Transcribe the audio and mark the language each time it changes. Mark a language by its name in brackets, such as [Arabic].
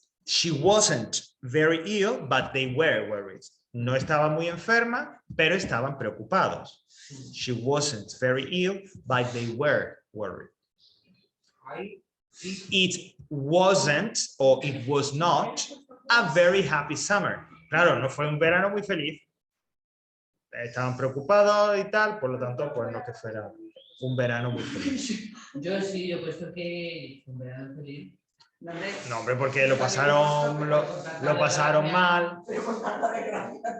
[English] She wasn't very ill, but they were worried. [Spanish] No estaba muy enferma, pero estaban preocupados. [English] She wasn't very ill, but they were worried. It wasn't, or it was not, a very happy summer. [Spanish] Claro, no fue un verano muy feliz. Estaban preocupados y tal, por lo tanto, pues no que fuera un verano muy feliz. Yo sí, yo he puesto que un verano feliz. No, hombre, porque lo pasaron mal. Pero por tanta desgracia.